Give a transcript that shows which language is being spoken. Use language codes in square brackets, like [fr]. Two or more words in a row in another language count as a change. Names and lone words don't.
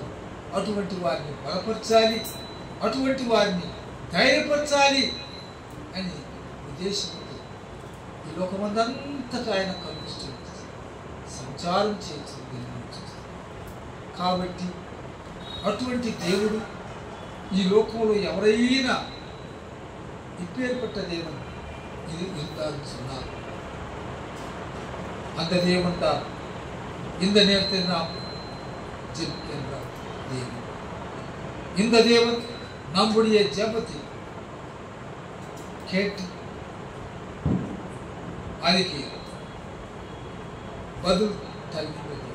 [te] అటువంటి వారిని బలపరచాలి, అటువంటి వారిని ధైర్యపరచాలి అని ఉద్దేశంతో ఈ లోకమందంతటా ఆయన కలుగుతూ సంచారం చేస్తుంది. కాబట్టి అటువంటి దేవుడు ఈ లోకంలో ఎవరైనా [ta] இப்பேற்பட்டதேவன் இது இருந்தாலும் சொன்னார். அந்த தேவன் தான் இந்த நேரத்தில் நாம் ஜெபிக்கின்ற தேவன். இந்த தேவன் நம்முடைய ஜெபத்தை கேட்டு அதுக்கு பதில் தருகிறது.